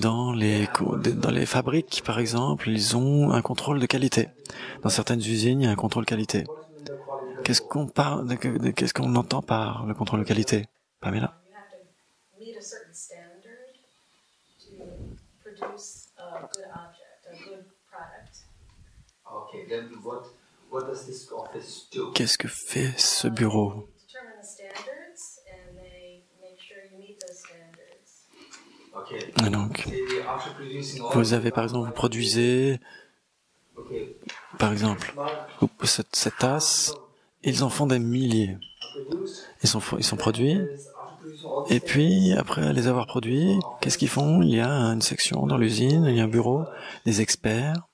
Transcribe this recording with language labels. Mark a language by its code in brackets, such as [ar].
[fr] Dans les fabriques, par exemple, ils ont un contrôle de qualité. Dans certaines usines, il y a un contrôle qualité. [en] what is meant by quality control? [fr] Qu'est-ce qu'on entend par le contrôle de qualité? Pamela? [en] You have to meet a certain standard to produce a good object, a good product. Okay, then what does this office do? [fr] Qu'est-ce que fait ce bureau? [en] They determine the standards and they make sure you meet those standards. Okay, [fr] Et donc, [en] after producing all [fr] vous avez par exemple, vous produisez, [en] okay, [fr] par exemple, cette tasse, ils en font des milliers. [en] produced [fr] Ils sont produits, [en] after producing all [fr] et puis après les avoir produits, qu'est-ce qu'ils font? Il y a une section dans l'usine, il y a un bureau, des experts